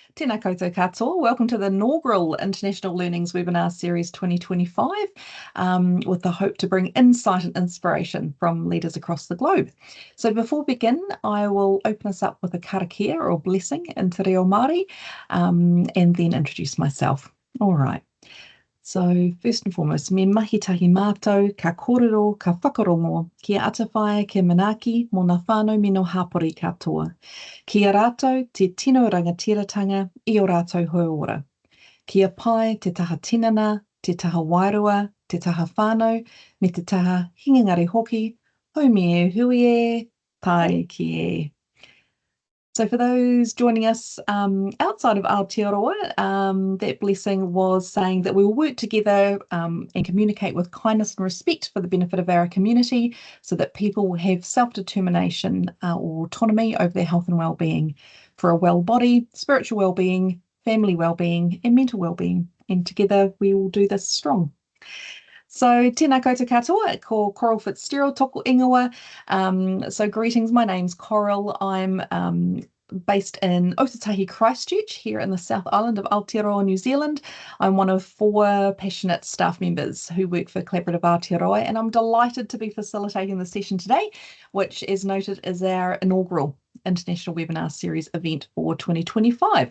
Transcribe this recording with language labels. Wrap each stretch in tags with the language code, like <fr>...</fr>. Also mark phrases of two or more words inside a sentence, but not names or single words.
<mi>Tēnā koutou katoa.</mi> <en>Welcome to the inaugural International Learnings Webinar Series 2025, with the hope to bring insight and inspiration from leaders across the globe. So before we begin, I will open us up with a karakia or blessing in</en> <mi>te reo Māori,</mi> <en>and then introduce myself. All right. So first and foremost,</en> <mi>me mahi tahi mātou, ka kōrero, ka whakarongo, kia atawhai, kia manaaki, mō ngā whānau mino hapori katoa. Kia rātou te tino rangatiratanga I o rātou hauora. Kia pai te taha tinana, te taha wairua, te taha whānau, me te taha hingangari hoki, haumi e hui e, tai ki e.</mi> <en>So for those joining us outside of Aotearoa, that blessing was saying that we will work together and communicate with kindness and respect for the benefit of our community so that people will have self-determination or autonomy over their health and well-being for a well body, spiritual well-being, family well-being and mental well-being. And together we will do this strong.</en> <mi>So tēnā koutou katoa, ko Coral Fitzgerald toko ingoa.</mi> <en>So greetings, my name's Coral. I'm based in Aotearoa, Christchurch, here in the South Island of Aotearoa, New Zealand. I'm one of 4 passionate staff members who work for Collaborative Aotearoa, and I'm delighted to be facilitating the session today, which is noted as our inaugural International Webinar Series event for 2025.</en>